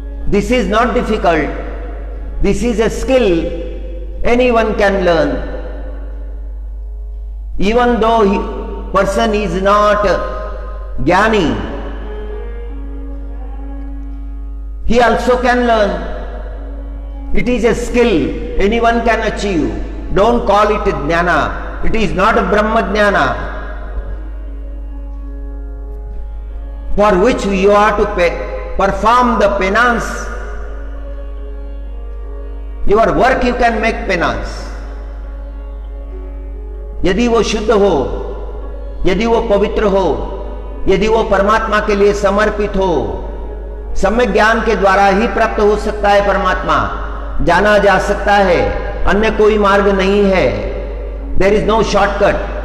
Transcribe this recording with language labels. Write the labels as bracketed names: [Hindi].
[English] This is not difficult, this is a skill anyone can learn. Even though person is not jnani, he also can learn. It is a skill anyone can achieve. Don't call it jnana. It is not Brahma jnana, for which you are to perform the penance. Your work you can make penance. [Hindi] यदि वो शुद्ध हो, यदि वो पवित्र हो, यदि वो परमात्मा के लिए समर्पित हो, सम्यक ज्ञान के द्वारा ही प्राप्त हो सकता है। परमात्मा जाना जा सकता है, अन्य कोई मार्ग नहीं है। [English] There is no shortcut.